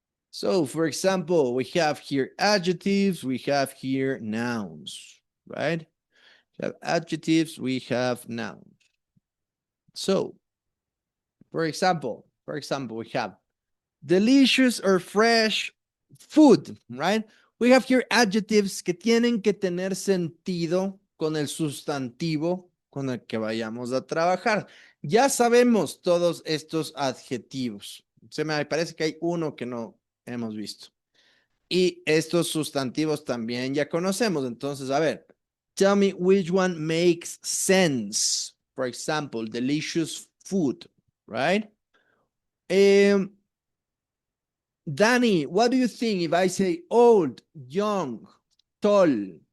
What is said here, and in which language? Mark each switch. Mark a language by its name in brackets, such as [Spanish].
[English] So, for example, we have here adjectives, we have here nouns, right? We have adjectives, we have nouns. So, for example, we have delicious or fresh food, right? We have here adjectives [Spanish] que tienen que tener sentido con el sustantivo con el que vayamos a trabajar. Ya sabemos todos estos adjetivos. Se me parece que hay uno que no hemos visto. Y estos sustantivos también ya conocemos. Entonces, a ver, [English] tell me which one makes sense. For example, delicious food, right? Danny, what do you think if I say old, young, tall?